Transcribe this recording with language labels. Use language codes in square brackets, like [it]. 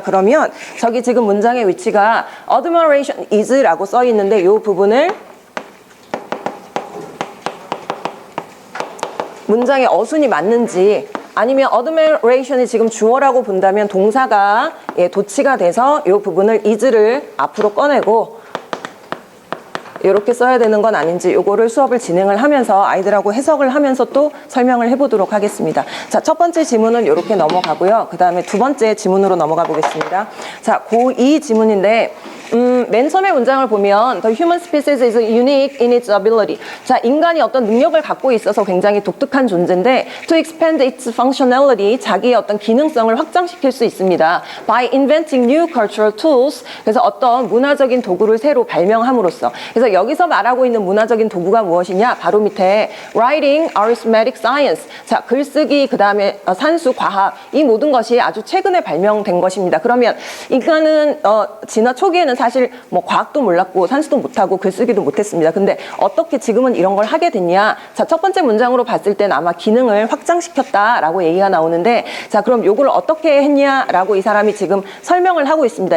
[ko] 그러면 저기 지금 문장의 위치가 admiration is라고 써 있는데 이 부분을 문장의 어순이 맞는지, 아니면 admiration이 지금 주어라고 본다면 동사가 도치가 돼서 이 부분을 is를 앞으로 꺼내고 이렇게 써야 되는 건 아닌지 요거를 수업을 진행을 하면서 아이들하고 해석을 하면서 또 설명을 해보도록 하겠습니다. 자, 첫 번째 지문은 이렇게 넘어가고요. 그 다음에 두 번째 지문으로 넘어가 보겠습니다. 자, 고2 지문인데 맨 처음에 문장을 보면 [en] The human species is unique in its ability. [ko] 자, 인간이 어떤 능력을 갖고 있어서 굉장히 독특한 존재인데 [en] to expand its functionality, [ko] 자기의 어떤 기능성을 확장시킬 수 있습니다. [en] By inventing new cultural tools. [ko] 그래서 어떤 문화적인 도구를 새로 발명함으로써. 그래서 여기서 말하고 있는 문화적인 도구가 무엇이냐? 바로 밑에 [en] writing, arithmetic, science. [ko] 자, 글쓰기, 그 다음에 산수, 과학. 이 모든 것이 아주 최근에 발명된 것입니다. 그러면 인간은 진화 초기에는 사실 뭐 과학도 몰랐고 산수도 못하고 글쓰기도 못했습니다. 근데 어떻게 지금은 이런 걸 하게 됐냐? 자, 첫 번째 문장으로 봤을 땐 아마 기능을 확장시켰다라고 얘기가 나오는데, 자, 그럼 요걸 어떻게 했냐라고 이 사람이 지금 설명을 하고 있습니다.